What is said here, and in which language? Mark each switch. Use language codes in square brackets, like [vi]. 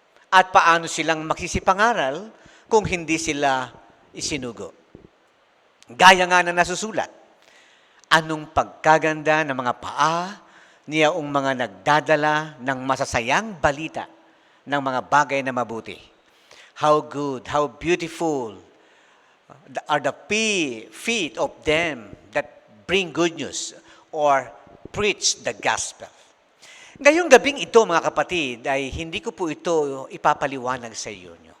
[tl] At paano silang magsisipangaral kung hindi sila isinugo? Gaya nga na nasusulat, anong pagkaganda ng mga paa niyaong mga nagdadala ng masasayang balita ng mga bagay na mabuti. [en] How good, how beautiful are the feet of them that bring good news or preach the gospel. [tl] Ngayong gabing ito, mga kapatid, ay hindi ko po ito ipapaliwanag sa iyo.